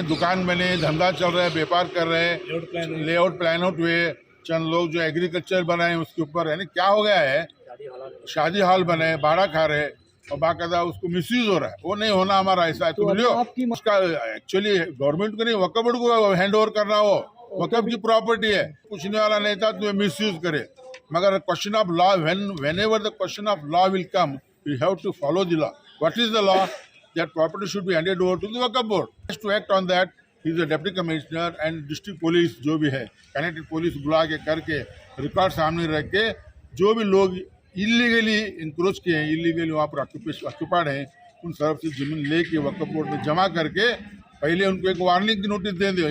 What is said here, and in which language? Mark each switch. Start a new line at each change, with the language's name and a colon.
Hindi: दुकान बने, धंधा चल रहा है, व्यापार कर रहे हैं, लेआउट प्लान आउट हुए, चंद लोग जो एग्रीकल्चर बनाए उसके ऊपर, यानी क्या हो गया है, शादी हॉल बने, भाड़ा खा रहे और बाकायदा उसको मिसयूज हो रहा है। वो नहीं होना हमारा ऐसा है। तो बोलियो उसका एक्चुअली गवर्नमेंट को नहीं, वक्फ बोर्ड को हैंड ओवर करना, हो वक्फ की प्रॉपर्टी है, पूछने वाला नहीं था तो मिसयूज करे।
English: मगर question of law, whenever the question of law will come, we have to follow the law. What is the law? That property should be handed over to the Waqf board. Has to act on that. He is the deputy commissioner and district police
Hindi: जो भी है, connected police बुला के करके record सामने रख के जो भी लोग इलीगली इंक्रोच किए हैं, इलीगली वहाँ पर ऑक्यूपाइड हैं, उन तरफ से जमीन लेके वक़्फ बोर्ड में जमा करके पहले उनको एक वार्निंग की नोटिस दे दो।